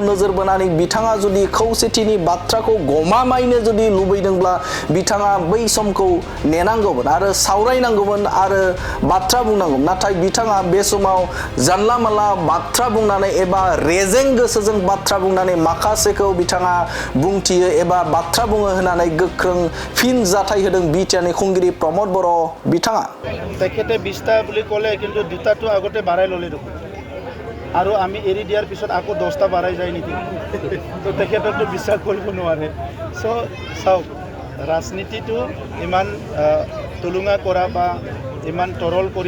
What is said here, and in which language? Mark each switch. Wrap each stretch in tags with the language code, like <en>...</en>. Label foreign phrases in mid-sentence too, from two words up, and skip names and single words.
<brx>नोजोर बोनानै बिथाङा जुदि खौसेथिनि बाथ्राखौ गमामायनो जुदि लुबैदोंब्ला बिथाङा बै समखौ नेनांगौमोन आरो सावरायनांगौमोन आरो बाथ्रा बुंनांगौ नाथाय बिथाङा बे समाव जानला मानला बाथ्रा बुंनानै एबा रेजें गोसोजों बाथ्रा बुंनानै माखासेखौ बिथाङा बुंथियो एबा बाथ्रा बुङो होननानै गोख्रों फिन जाथाय होदों बिटिआरनि खुंगिरि प्रमद बर' बिथाङा</brx> <as>তেখেতে 20টা বুলি ক'লে কিন্তু দুটাটো আগতে বাঢ়াই ল'লে দেখোন আৰু আমি এৰি দিয়াৰ পিছত আকৌ 10টা বাঢ়াই যায় নেকি তো তেখেতকতো বিশ্বাস কৰিব নোৱাৰে চাওক ৰাজনীতিটো ইমান তুলুঙা কৰা বা ইমান তৰল কৰি</as>